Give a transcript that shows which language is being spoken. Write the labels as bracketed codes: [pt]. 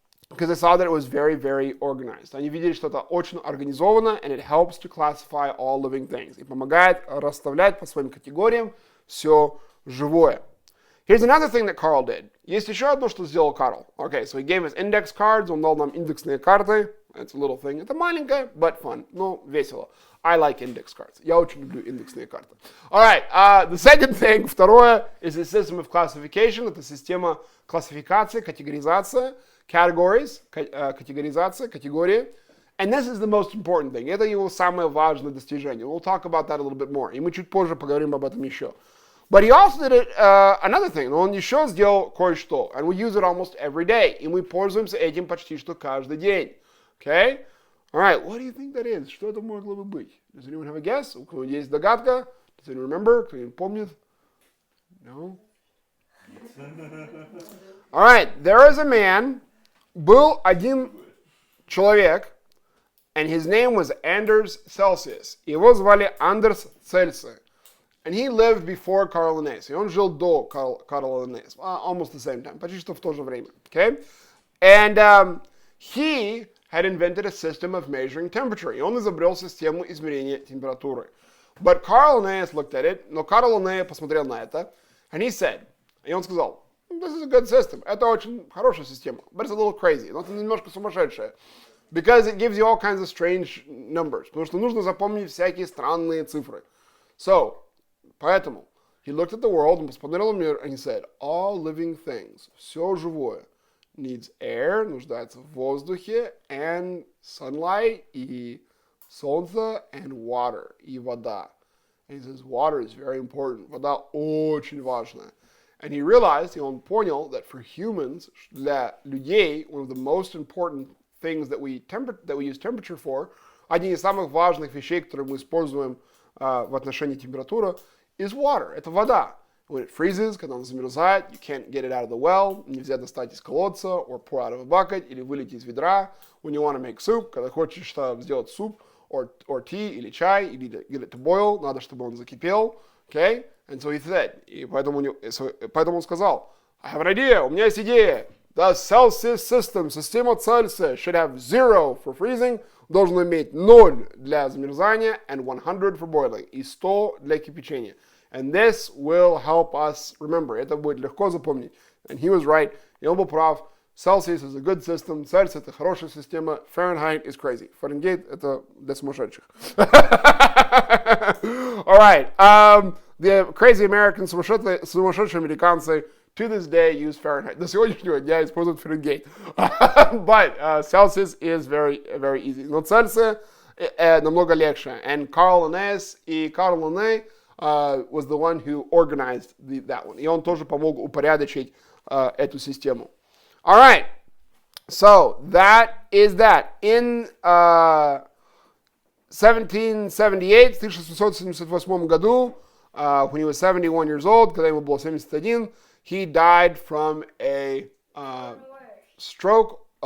[en] Because they saw that it was very, very organized. [ru] Они видели, что это очень организовано, [en] and it helps to classify all living things. [ru] И помогает расставлять по своим категориям все живое. [en] Here's another thing that Carl did. [ru] Есть еще одно, что сделал Карл. [en] Okay, so he gave us index cards. [ru] Он дал нам индексные карты. [en] It's a little thing. [ru] Это маленькое, [en] but fun. [ru] Ну, весело. [en] I like index cards. [ru] Я очень люблю индексные карты. [en] All right. The second thing, [ru] второе, [en] is a system of classification. [ru] Это система классификации, категоризации. Categories, категоризация, категории. [en] And this is the most important thing. [ru] Это его самое важное достижение. [en] We'll talk about that a little bit more. [ru] И мы чуть позже поговорим об этом еще. [en] But he also did another thing. [ru] Он еще сделал кое-что. [en] And we use it almost every day. [ru] И мы пользуемся этим почти что каждый день. [en] Okay? All right. What do you think that is? [ru] Что это могло бы быть? [en] Does anyone have a guess? [ru] У кого есть догадка? [en] Does anyone remember? [ru] Кто-нибудь помнит? [en] No? All right. There is a man. [ru] Был один человек. [en] And his name was Anders Celsius. [ru] Его звали Андерс Цельсий. [en] And he lived before Carl Linnaeus. [ru] И он жил до Карла Линнея. [en] Almost the same time. [ru] Почти что в то же время. [en] Okay? And he had invented a system of measuring temperature. [ru] И он изобрел систему измерения температуры. [en] But Carl Linnaeus looked at it. [ru] Но Карл Линней посмотрел на это. [en] And he said, [ru] и он сказал, [en] this is a good system. [ru] Это очень хорошая система. [en] But it's a little crazy. [ru] Но это немножко сумасшедшая. [en] Because it gives you all kinds of strange numbers. [ru] Потому что нужно запомнить всякие странные цифры. [en] So, [ru] поэтому, [en] he looked at the world, [ru] он посмотрел на мир, [en] and he said, all living things, [ru] все живое, [en] needs air, [ru] нуждается в воздухе, [en] and sunlight, [ru] и солнце, [en] and water, [ru] и вода. [en] And he says, water is very important. [ru] Вода очень важная. [en] And he realized, [ru] и он понял, [en] that for humans, [ru] для людей, [en] one of the most important things that we use temperature for, [ru] один из самых важных вещей, которые мы используем в отношении температуры, [en] is water. [ru] Это вода. [en] When it freezes, [ru] когда она замерзает, [en] you can't get it out of the well, [ru] нельзя достать из колодца, [en] or pour out of a bucket, [ru] или вылить из ведра. [en] When you want to make soup, [ru] когда хочешь сделать суп, [en] or tea, [ru] или чай, или [en] get it to boil, [ru] надо, чтобы он закипел. [en] Okay? And so he said, [ru] и поэтому он сказал, [en] I have an idea, [ru] у меня есть идея. [en] The Celsius system, [ru] система Цельсия, [en] should have 0 for freezing, [ru] должен иметь 0 для замерзания, [en] and 100 for boiling, [ru] и 100 для кипячения. [en] And this will help us remember. [ru] Это будет легко запомнить. [en] And he was right. [ru] И он был прав. [en] Celsius is a good system. [ru] Цельсий — это хорошая система. [en] Fahrenheit is crazy. [ru] Фаренгейт — это для сумасшедших. [en] All right. The crazy Americans, [ru] сумасшедшие американцы, [en] to this day use Fahrenheit. [ru] До сегодняшнего дня используют Фаренгейт. [en] But Celsius is very, very easy. [ru] Но Цельсий намного легче. [en] And Carl Linnaeus и Карл Линней was the one who organized that one. [ru] И он тоже помог упорядочить эту систему. [en] All right. So that is that. In 1778, [ru] в 1778 году, [en] when he was 71 years old, [ru] когда ему было 71, [en] he died from a stroke.